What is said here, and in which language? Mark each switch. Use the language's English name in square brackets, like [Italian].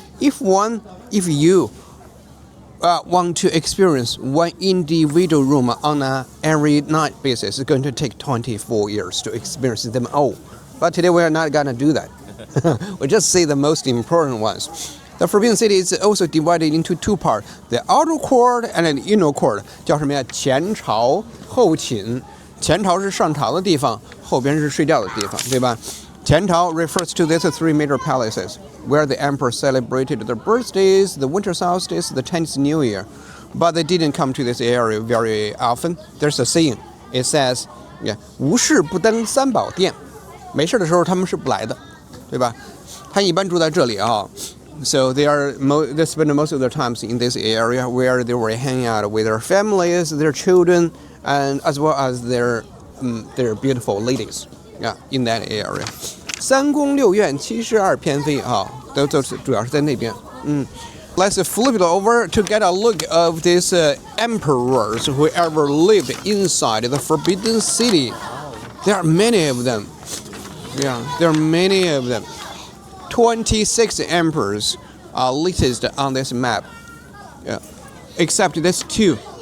[English] If you want to experience one individual room on an every night basis, it's going to take 24 years to experience them all. But today we are not going to do that. We just see the most important ones. The Forbidden City is also divided into two parts, the outer court and the inner court. [Chinese] 叫什么呀？前朝后寝。前朝是上朝的地方，后边是睡觉的地方，对吧？ [English] 前朝 refers to these three major palaces, where the emperor celebrated their birthdays, the winter solstice, the Chinese New Year. But they didn't come to this area very often. There's a saying. It says, [Chinese] 无事不登三宝殿。没事的时候他们是不来的，对吧？他一般住在这里啊。 [English] So they spend most of their times in this area where they were hanging out with their families, their children, and as well as their beautiful ladies, in that area. [Chinese] 三宫六院72偏妃啊，都主要是在那边。 [English] Let's flip it over to get a look of these emperors who ever lived inside the Forbidden City. There are many of them. Yeah, there are many of them. 26 emperors are listed on this map, except these two.